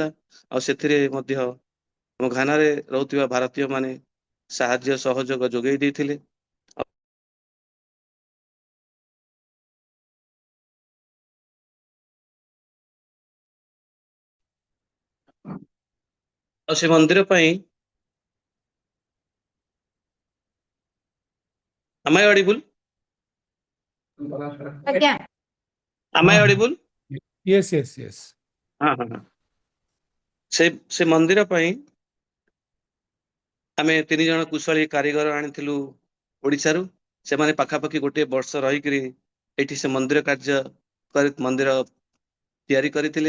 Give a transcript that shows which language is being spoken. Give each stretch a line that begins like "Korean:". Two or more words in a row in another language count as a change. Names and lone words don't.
Odia: ଆଉ ସେଥିରେ ମଧ୍ୟ ଆମ ଘାନାରେ ରହୁଥିବା ଭାରତୀୟ ମାନେ ସାହାଯ୍ୟ ସହଯୋଗ ଯୋଗାଇ ଦେଇଥିଲେ। ଆଉ ସେ ମନ୍ଦିର ପାଇଁ
English: Am I audible?
Odia: ଆଜ୍ଞା
English: Am I audible? Yes, yes, yes.
Odia: ହଁ। ସେ ମନ୍ଦିର ପାଇଁ ଆମେ 3 ଜଣ କୁଶଳୀ କାରିଗର ଆଣିଥିଲୁ ଓଡ଼ିଶାରୁ। ସେମାନେ ପାଖାପାଖି ଗୋଟିଏ ବର୍ଷ ରହିକିରି ଏଠି ସେ ମନ୍ଦିର ମନ୍ଦିର ତିଆରି କରିଥିଲେ।